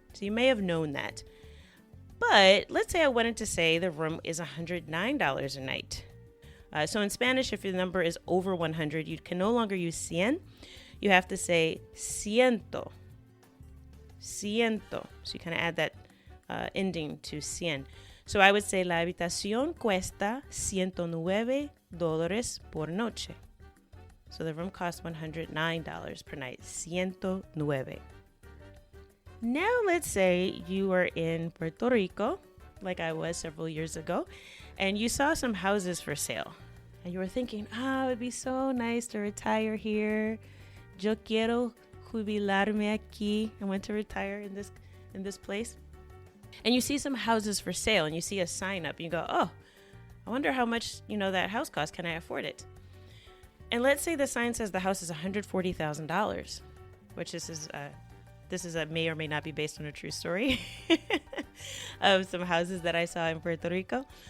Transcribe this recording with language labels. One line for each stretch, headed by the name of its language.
English: So you may have known that. But let's say I wanted to say the room is $109 a night. So in Spanish, if your number is over 100, you can no longer use 100. You have to say ciento. Ciento. So you kind of add that ending to 100. So I would say
Spanish: la habitación cuesta $109 por noche.
English: So the room costs $109 per night. 109. Now let's say you are in Puerto Rico, like I was several years ago, and you saw some houses for sale. And you were thinking, it would be so nice to retire here.
Spanish: Yo quiero jubilarme aquí.
English: I want to retire in this place. And you see some houses for sale, and you see a sign up, and you go, oh, I wonder how much, that house costs. Can I afford it? And let's say the sign says the house is $140,000, which this is may or may not be based on a true story of some houses that I saw in Puerto Rico.